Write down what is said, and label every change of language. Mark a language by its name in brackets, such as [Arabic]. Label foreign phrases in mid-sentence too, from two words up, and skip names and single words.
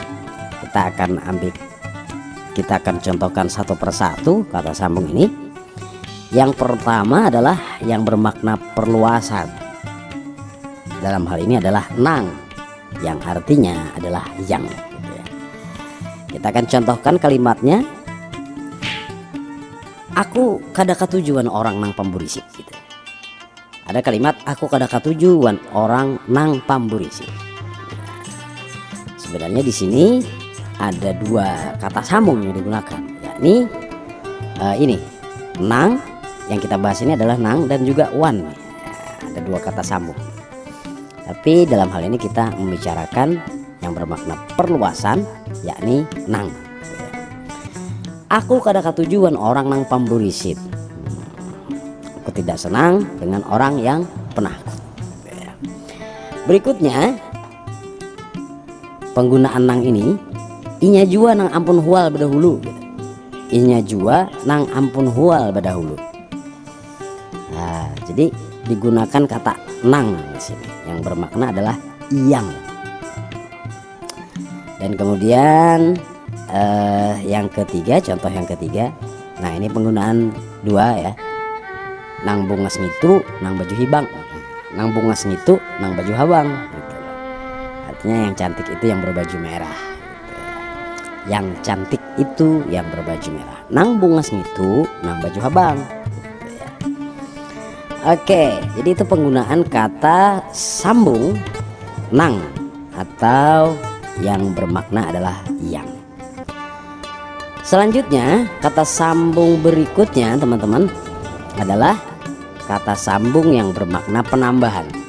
[Indonesian] Kita akan contohkan satu persatu kata sambung ini. Yang pertama adalah yang bermakna perluasan. Dalam hal ini adalah nang, yang artinya adalah yang. Kita akan contohkan kalimatnya. [Banjar] Aku kada katujuan orang nang pamburisik gitu. [Indonesian] Ada kalimat [Banjar] aku kada katujuan orang nang pamburisik. [Indonesian] Sebenarnya di sini ada dua kata sambung yang digunakan, yakni ini nang, yang kita bahas ini adalah nang, dan juga wan. Ada dua kata sambung. Tapi dalam hal ini kita membicarakan yang bermakna perluasan, yakni nang. [Banjar] Aku kada katujuan orang nang pamburisit. [Indonesian] Aku tidak senang dengan orang yang penakut. Berikutnya penggunaan [Banjar] nang ini, inya jua nang ampun hual badahulu. Inya jua nang ampun hual badahulu. [Indonesian] Nah, jadi digunakan kata nang di sini yang bermakna adalah yang. Dan kemudian yang ketiga, contoh yang ketiga. Nah, ini penggunaan dua ya. [Banjar] Nang bungas ngitu nang baju hibang. Nang bungas ngitu nang baju habang gitu. [Indonesian] Artinya yang cantik itu yang berbaju merah. Yang cantik itu yang berbaju merah. [Banjar] Nang bungas ngitu nang baju habang. [Indonesian] Oke, jadi itu penggunaan kata sambung nang atau yang bermakna adalah yang. Selanjutnya kata sambung berikutnya teman-teman adalah kata sambung yang bermakna penambahan.